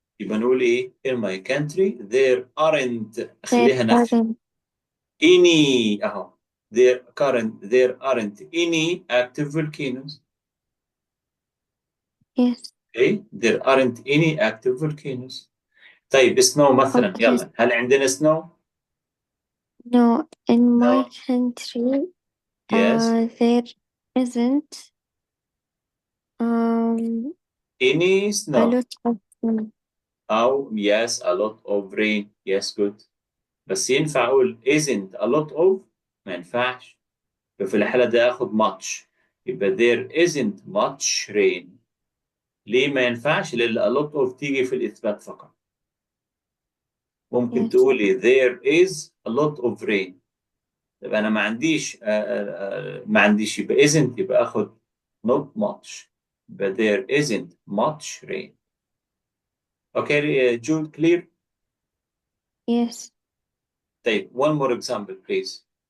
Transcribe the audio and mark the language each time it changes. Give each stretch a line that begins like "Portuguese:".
Arabic: يبقى نقول إيه؟
English: In my country there aren't There
Arabic: خليها نفي.
English: aren't. Any there aren't any active volcanoes. Yes. Okay? There aren't any active volcanoes.
Arabic: طيب snow مثلا
English: Okay.
Arabic: يلا هل عندنا snow؟
English: No. In my No. country, Yes. there isn't Any a snow. lot of them. أو yes a lot of rain. Yes good.
Arabic: بس ينفع أقول
English: isn't a lot of؟
Arabic: ما ينفعش. ففي الحالة دي آخد much.
English: يبقى there isn't much rain.
Arabic: ليه ما ينفعش؟ لأن a lot of تيجي في الإثبات فقط. ممكن
English: Yes.
Arabic: تقولي
English: there is a lot of rain.
Arabic: طب أنا ما عنديش ما عنديش يبقى isn't يبقى آخد not much.
English: يبقى there isn't much rain. Okay, Jude, clear? Yes. طيب, one more example, please.